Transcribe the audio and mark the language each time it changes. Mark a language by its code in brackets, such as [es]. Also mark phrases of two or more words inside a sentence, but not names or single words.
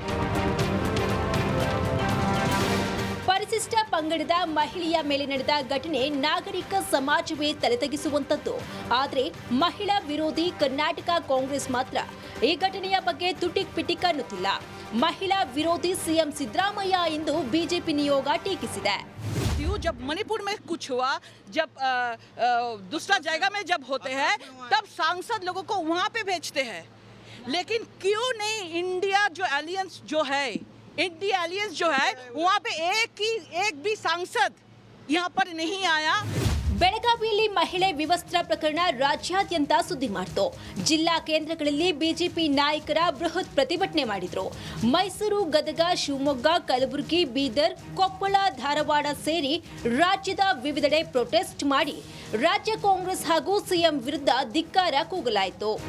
[kn] ಪರಿಶಿಷ್ಟ ಪಂಗಡದ ಮಹಿಳೆಯ ಮೇಲೆ ನಡೆದ ಘಟನೆ ನಾಗರಿಕ ಸಮಾಜವೇ ತಲೆತಗ್ಗಿಸುವಂತದ್ದು. ಆದರೆ ಮಹಿಳಾ ವಿರೋಧಿ ಕರ್ನಾಟಕ ಕಾಂಗ್ರೆಸ್ ಮಾತ್ರ ಈ ಘಟನೆಯ ಬಗ್ಗೆ ತುಟಿಕ್ ಪಿಟಿಕ್ ಅನ್ನುತ್ತಿಲ್ಲ. ಮಹಿಳಾ ವಿರೋಧಿ ಸಿಎಂ ಸಿದ್ದರಾಮಯ್ಯ ಎಂದು ಬಿಜೆಪಿ ನಿಯೋಗ ಟೀಕಿಸಿದೆ. [hi] जब मणिपुर में कुछ हुआ, जब दूसरा जगह में जब होते हैं तब सांसद लोगों को वहाँ पे भेजते हैं, लेकिन क्यों नहीं इंडिया जो एलियंस जो है, इंडिया एलियंस जो है, वहाँ पे एक भी सांसद यहाँ पर नहीं आया. [kn] ಬೆಳಗಾವಿಯಲ್ಲಿ ಮಹಿಳೆ ವಿವಸ್ತ್ರ ಪ್ರಕರಣ ರಾಜ್ಯಾದ್ಯಂತ ಸುದ್ದಿ ಮಾಡಿತು. ಜಿಲ್ಲಾ ಕೇಂದ್ರಗಳಲ್ಲಿ ಬಿಜೆಪಿ ನಾಯಕರ ಬೃಹತ್ ಪ್ರತಿಭಟನೆ ಮಾಡಿದ್ರು. ಮೈಸೂರು, ಗದಗ, ಶಿವಮೊಗ್ಗ, ಕಲಬುರಗಿ, ಬೀದರ್, ಕೊಪ್ಪಳ, ಧಾರವಾಡ ಸೇರಿ ರಾಜ್ಯದ ವಿವಿಧೆಡೆ ಪ್ರೊಟೆಸ್ಟ್ ಮಾಡಿ ರಾಜ್ಯ ಕಾಂಗ್ರೆಸ್ ಹಾಗೂ ಸಿಎಂ ವಿರುದ್ಧ ಧಿಕ್ಕಾರ ಕೂಗಲಾಯಿತು.